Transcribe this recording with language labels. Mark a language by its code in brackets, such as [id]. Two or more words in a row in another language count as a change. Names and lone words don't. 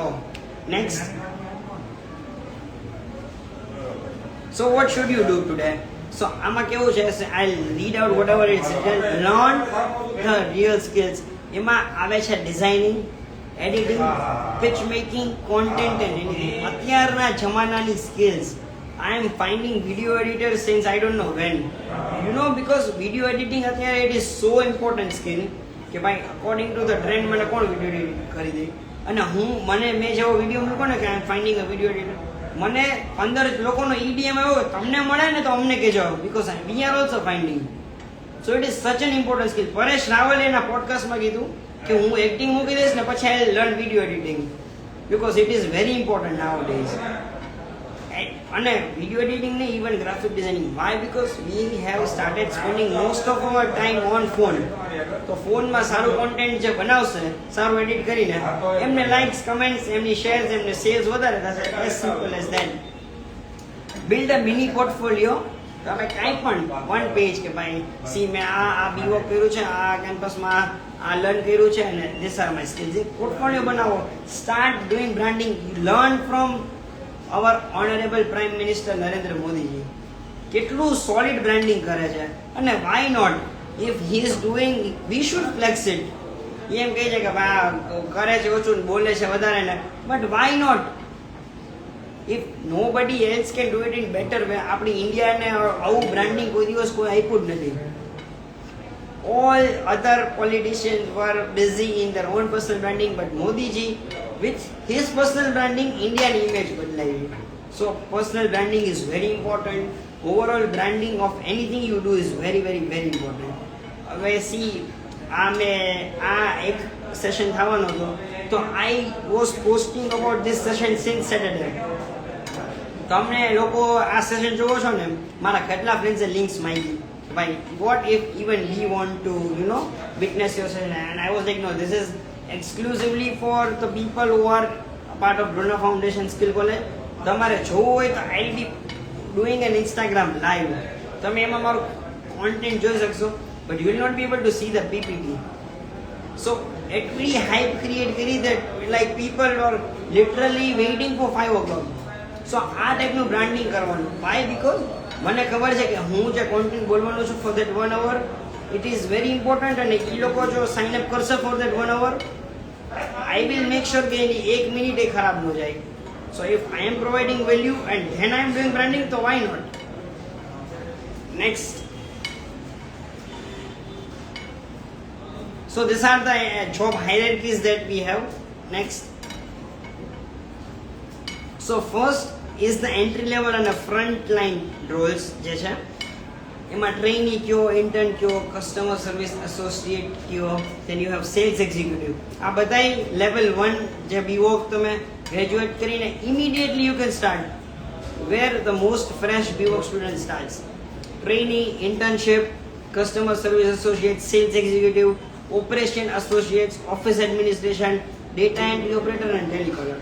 [en] Next. So what should you do today? સો [gu] આમાં કેવું છે, [en] I read out whatever it's written. Learn the real skills. [gu] એમાં આવે છે [en] designing, editing, pitch making, content and editing. [gu] અત્યારના જમાનાની સ્કિલ્સ. [en] I am finding video editors since I don't know when. Because video editing અત્યારે it is so important skill [gu] કે ભાઈ [en] according to the trend [gu] મને કોણ [en] video edit [gu] કરી દે. અને મેં જેવો વિડીયો મૂકો ને કે [en] I am finding a video editor, [gu] મને 15 લોકોનો EDM આવ્યો, તમને મળે ને તો અમને કહેજો, [en] because we are also finding. So it is such an important skill. [gu] પરેશ રાવલે એના પોડકાસ્ટમાં કીધું કે હું એક્ટિંગ મૂકી દઈશ ને પછી [en] I will learn video editing because it is very important nowadays. અને video editing ને even graphic designing. વાય? because we have started spending most of our time on phone. [gu] તો ફોનમાં સારું કોન્ટેન્ટ જે બનાવશે, સારું એડિટ કરીને, એમને લાઇક્સ, કમેન્ટ્સ, એમની શેર્સ, એમને સેલ્સ વધારે થશે. [en] As simple as that. Build a mini portfolio. [gu] તમે કાંઈ પણ 1 પેજ કે ભાઈ સી મેં આ બીવોક કર્યું છે, આ કેમ્પસમાં આ લર્ન કર્યું છે અને [en] this are my skills. [gu] એક પોર્ટફોલિયો બનાવો. [en] Start doing branding. Learn from our honorable prime minister નરેન્દ્ર મોદીજી. [gu] કેટલું સોલિડ બ્રાન્ડિંગ કરે છે. [en] અને why not, if he is doing, we should flex it. [gu] એમ કહે છે કે ભાઈ કરે છે ઓછું, બોલે છે વધારે ને, [en] but why not? if no body else can do it in better way. [gu] આપણી ઇન્ડિયાને આવું બ્રાન્ડિંગ કોઈ દિવસ કોઈ આપ્યું જ નથી. [en] all other politicians were busy in their own personal branding, but Modi ji, with his personal branding, Indian image badlayi. So personal branding is very important. Overall branding of anything you do is very, very, very important. [gu] હવે સી આ એક સેશન થવાનો હતો, તો [en] I was posting about this session since Saturday. [gu] તમને લોકો આ સેશન જોવો છો ને, મારા કેટલા ફ્રેન્ડ્સે લિંક્સ માંગી ભાઈ, [en] what if even we want to witness your session, and I was like no, this is exclusively for the people who are a part of Brunner Foundation Skill College. [gu] તમારે જોવું હોય તો [en] I'll be doing an Instagram live, [gu] તમે એમાં મારું કોન્ટેન્ટ જોઈ શકશો, [en] but you will not be able to see the PPT. So એટલી [gu] hype create કરી [en] that like people are literally waiting for 5 o'clock. [gu] So આ ટાઈપનું બ્રાન્ડિંગ કરવાનું. [en] Why? Because [gu] મને ખબર છે કે હું જે કોન્ટેન્ટ બોલવાનું છું [en] for that 1 hour, it is very important, [gu] અને એ લોકો જો [en] sign up [gu] કરશે [en] for that 1 hour, I will make sure [gu] કે એની 1 મિનિટ એ ખરાબ ન જાય. [en] So if I am providing value and then I am doing branding, so why not? Next. So these are the job hierarchies that we have. Next. So first is the entry level and the front line roles [gu] જે છે એમાં ટ્રેની કયો, ઇન્ટર્ન કયો, [en] customer service associate કયો, then you have sales executive. [gu] આ બધાય લેવલ 1 જે BWOC તમે ગ્રેજ્યુએટ કરીને [en] immediately you can start where the most fresh BWOC student starts. Trainee, internship, customer service associate, sales executive, operation associates, office administration, data entry operator and telecaller.